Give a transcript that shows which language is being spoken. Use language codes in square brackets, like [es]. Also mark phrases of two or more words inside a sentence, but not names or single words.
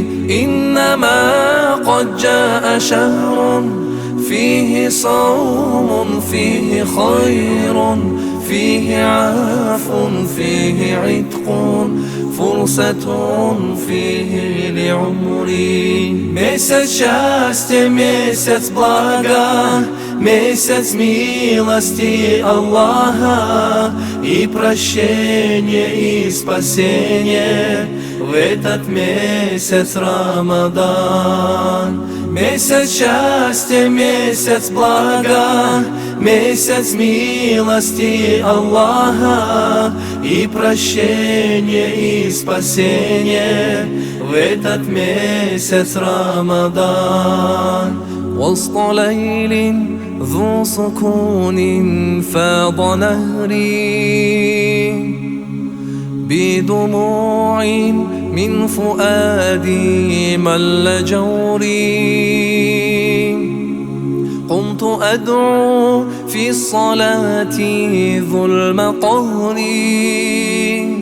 [ar] إنما قد جاء شهر فيه صوم فيه خير فيه عفو فيه عتق فرصة فيه لعمري [ru] Месяц счастья, месяц блага, месяц милости Аллаха и прощения и спасения в этот месяц Рамадан. Месяц счастья, месяц блага, месяц милости Аллаха и прощения и спасения в этот месяц Рамадан. [ar] وسط ليل ذو سكون فاض نهري بدموع من فؤادي مل جوري قمت أدعو في الصلاة ظلم قهري